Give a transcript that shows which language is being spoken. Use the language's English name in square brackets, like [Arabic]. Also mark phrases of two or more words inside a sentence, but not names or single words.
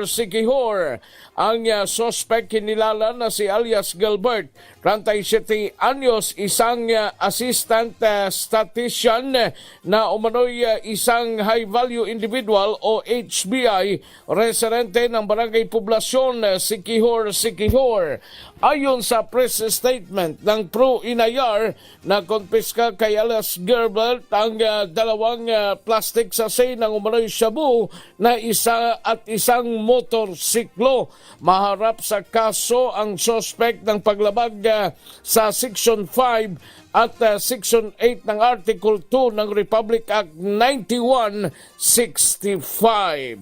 [Filipino] Ang suspect kinilala na si alias Gilbert, 37 anyos, isang [English] assistant statistician [Filipino] na umano'y isang [English] high-value individual [Filipino] o HBI, residente ng Barangay Poblasyon, Siquijor. Ayon sa [English] press statement [Filipino] ng Pro Inayar, na konpiska kay alias Gilbert ang 2 [English] plastic sachet [Filipino] ng umano'y shabu na isang motorsiklo. Maharap sa kaso ang suspect ng paglabag sa Section 5 at Section 8 ng Article 2 ng Republic Act 9165.